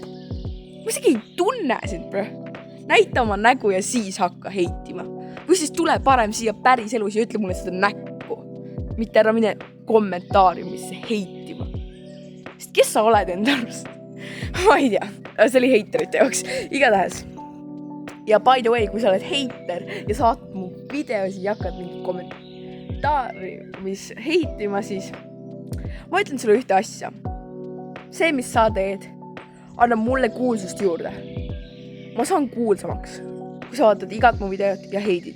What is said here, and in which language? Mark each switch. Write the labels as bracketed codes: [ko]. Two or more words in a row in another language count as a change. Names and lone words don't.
[et] Ma isegi ei tunne sind, bro. Näita oma nägu ja siis hakka heitima. Või siis tule parem siia päris elus ja ütle mulle seda näkku. Mitte ära mine kommentaariumisse heitima. Sest kes sa oled enda arust? Ma ei tea. See oli heiterite jaoks. Igatahes. [en] Ja by the way, [et] kui sa oled heiter ja saad mu videosi ja hakkad mingi kommentaari, mis heitima, siis ma ütlen sulle ühte asja. See, mis sa teed, annab mulle kuulsust juurde. Ma saan kuulsamaks, kui sa vaatad igat mu videot ja heidid.